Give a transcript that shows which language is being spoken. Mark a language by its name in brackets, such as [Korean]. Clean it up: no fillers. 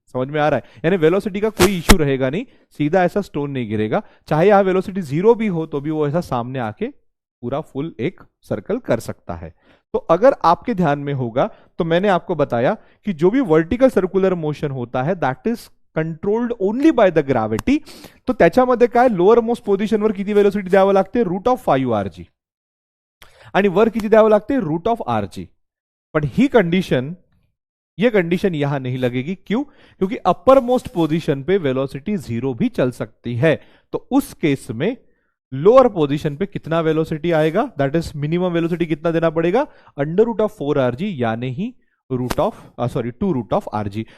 [Hindi] समझ में आ रहा है, यानी वेलोसिटी का कोई इश्यू रहेगा नहीं, सीधा ऐसा स्टोन नहीं गिरेगा. चाहे यहां वेलोसिटी 0 भी हो तो भी वो ऐसा सामने आके पूरा फुल एक सर्कल कर सकता है. तो अगर आपके ध्यान में होगा तो मैंने आपको बताया कि जो भी वर्टिकल सर्कुलर मोशन होता है [English] That is controlled only by the gravity. [Marathi] तो त्याच्यामध्ये काय, लोअर मोस्ट पोझिशनवर किती वेलोसिटी द्यावं लागते, रूट ऑफ 5rg, आणि वर किती द्यावं लागते, रूट ऑफ rg. पण ही कंडीशन, [Hindi] ये कंडीशन यहां नहीं लगेगी. क्यों? क्योंकि अपर मोस्ट पोजीशन पे वेलोसिटी 0 भी चल सकती है. तो उस केस में लोअर पोजीशन पे कितना वेलोसिटी आएगा, दैट इज मिनिमम वेलोसिटी कितना देना पड़ेगा, अंडर रूट ऑफ 4rg, यानी ही root of 2 root of rg.